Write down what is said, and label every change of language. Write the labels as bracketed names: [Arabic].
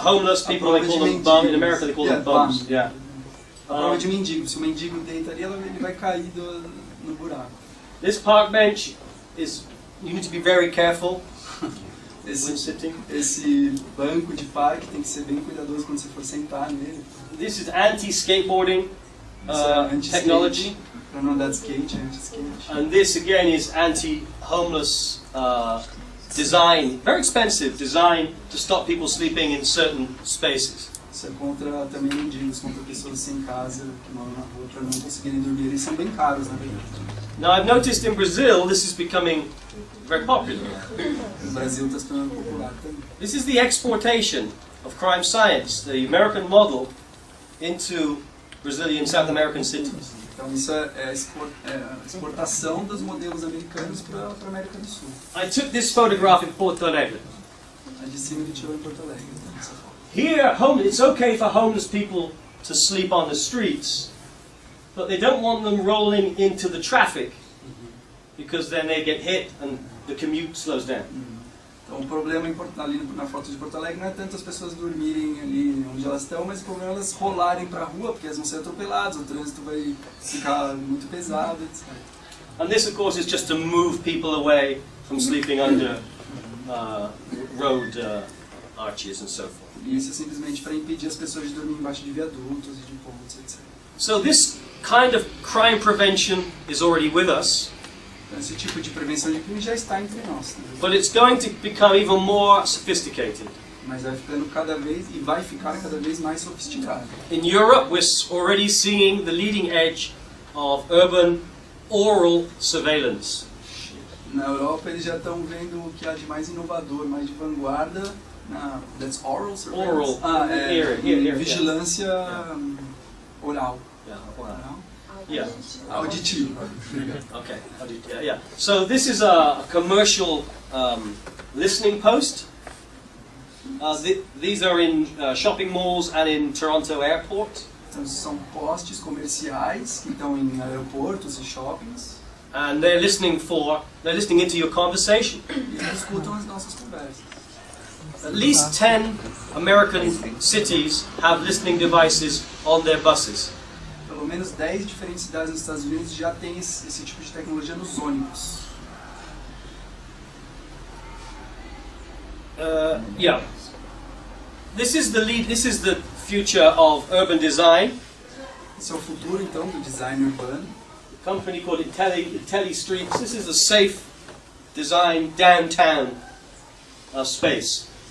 [English] Homeless people, they call them bum. In America, they call them bums. Yeah. [Portuguese] A prova de mendigo. Se o mendigo deita ali, ele vai cair no buraco. [English] This park bench is. You need to be very careful when [Portuguese] Esse [English] sitting. [Portuguese] banco de parque tem que ser bem cuidadoso quando você for sentar nele. [English] This is anti-skateboarding [Portuguese] Isso é anti-skate, [English] technology, [Portuguese] para não andar de skate, anti-skate. [English] and this again is anti-homeless design. Very expensive design to stop people sleeping in certain spaces. [Portuguese] Isso é contra também mendigos, contra pessoas sem casa que moram na rua para não conseguirem dormir. Eles são bem caros, na verdade. [English] Now I've noticed in Brazil this is becoming very popular. [Portuguese] O Brasil está se tornando popular também. [English] This is the exportation of crime science, the American model, into Brazilian South American cities. [Portuguese] Então isso é a exportação dos modelos americanos para a América do Sul. [English] I took this photograph in Porto Alegre. [Portuguese] A de cima ele tirou em Porto Alegre. Essa foto. [English] Here, it's okay for homeless people to sleep on the streets, but they don't want them rolling into the traffic, because then they get hit and the commute slows down. [Portuguese] Então o problema ali na foto de Porto Alegre não é tanto as pessoas dormirem ali onde elas estão, mas o problema é elas rolarem para a rua, porque elas vão ser atropeladas, o trânsito vai ficar muito pesado, etc. [English] And this, of course, is just to move people away from sleeping under road arches and so forth. [Portuguese] E isso é simplesmente para impedir as pessoas de dormir embaixo de viadutos e de pontes, etc. [English] So this kind of crime prevention is already with us. [Portuguese] Então, esse tipo de prevenção de crime já está entre nós. Né? [English] But it's going to become even more sophisticated. [Portuguese] Mas vai ficando vai ficar cada vez mais sofisticado. [English] In Europe, we're already seeing the leading edge of urban oral surveillance. [Portuguese] Na Europa eles já estão vendo o que há de mais inovador, mais de vanguarda. [English] That's oral surveillance. Oral. [Portuguese] Vigilância oral. [English] Yeah, oral. Oral? Yeah. [Portuguese] Auditivo. [English] Okay. Yeah. So this is a commercial listening post. These are in shopping malls and in Toronto Airport. [Portuguese] Então, são postes comerciais que estão em aeroportos e shoppings. [English] And they're listening into your conversation. [Portuguese] E eles escutam as nossas conversas. [English] At least 10 American cities have listening devices on their buses. [Portuguese] Pelo menos 10 diferentes cidades nos Estados Unidos já têm esse tipo de tecnologia nos ônibus. [English] Yeah. This is the future of urban design. [Portuguese] Esse é o futuro, então, do design urbano. [English] A company called Intelli Streets. This is a safe design downtown space.